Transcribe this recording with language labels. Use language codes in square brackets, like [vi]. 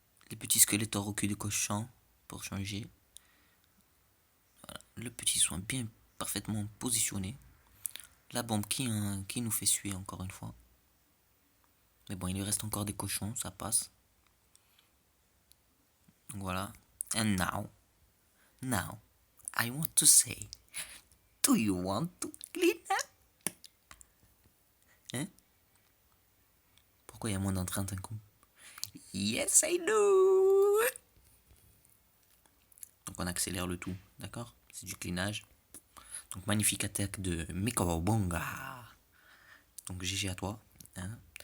[fr] Les petits squelettes au cul de cochon pour changer. Voilà, le petit soin bien parfaitement positionné. La bombe qui nous fait suer encore une fois. Mais bon, il lui reste encore des cochons, ça passe. Donc voilà. [en] And now, I want to say, do you want to clean up? [fr] Hein? Pourquoi il y a moins d'entrain d'un coup? [en] Yes, I do! [fr] Donc on accélère le tout, d'accord? C'est du cleanage. Donc magnifique attaque de Mikawabonga. Donc GG à toi. Hein?